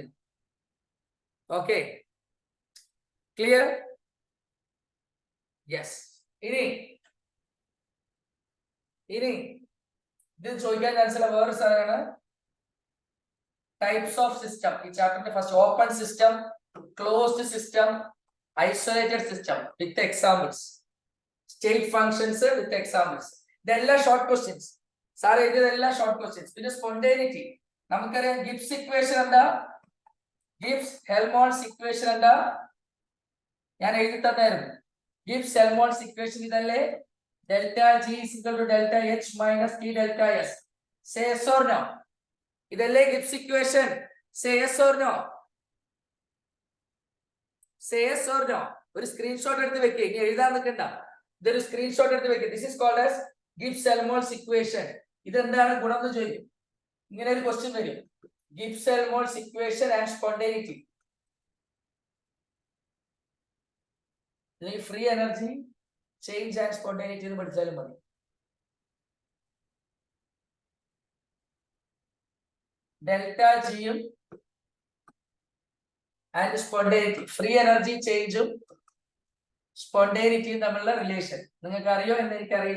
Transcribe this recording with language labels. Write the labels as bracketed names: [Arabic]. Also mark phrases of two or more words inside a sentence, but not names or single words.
[English] okay, clear? യെസ്. [Malayalam] ഇനി ഇത് ചോദിക്കാൻ ചാൻസ് ഉള്ള വേറെ സാധനമാണ് [English] types of system. [Malayalam] ഈ ചാപ്റ്ററിന്റെ [English] first open system, closed system, isolated system with examples, state functions with examples. [Malayalam] ഇതെല്ലാം [English] short questions. [Malayalam] സാർ എഴുതിയതെല്ലാം [English] short questions. [Malayalam] പിന്നെ സ്പോണ്ടേനിറ്റി നമുക്കറിയാം. ഗിബ്സ് ഇക്വേഷൻ എന്താ? ഗിബ്സ് ഹെൽമോൾട്ട്സ് ഇക്വേഷൻ എന്താ? ഞാൻ എഴുതി തന്നായിരുന്നു. ഗിബ്സ് ഹെൽമോൾട്ട്സ് ഇക്വേഷൻ ഇതല്ലേ? [English] delta G is equal to delta H minus T delta S. Say yes or no? [Malayalam] ഇതല്ലേ ഗിബ്സ് ഇക്വേഷൻ? [English] Say yes or no? Say yes or no? [Malayalam] ഒരു സ്ക്രീൻഷോട്ട് എടുത്ത് വെക്കുക. ഇനി എഴുതാൻ നിൽക്കണ്ട. ഇതൊരു സ്ക്രീൻഷോട്ട് എടുത്ത് വെക്കുക. [English] This is called as Gibbs Helmholtz equation. [Malayalam] ഇതെന്താണ് ഗുണം എന്ന് ചോദിക്കും. ഇങ്ങനെ ഒരു ക്വസ്റ്റ്യൻ വരും. [English] Gibbs Helmholtz equation and spontaneity. അല്ലെങ്കിൽ free energy change and spontaneity [Malayalam] എന്ന് പഠിച്ചാലും മതി. [English] delta G and spontaneity, free energy change [Malayalam] സ്പോണ്ടേനിറ്റിയും തമ്മിലുള്ള റിലേഷൻ നിങ്ങൾക്ക് അറിയോ എന്ന് എനിക്കറിയില്ല.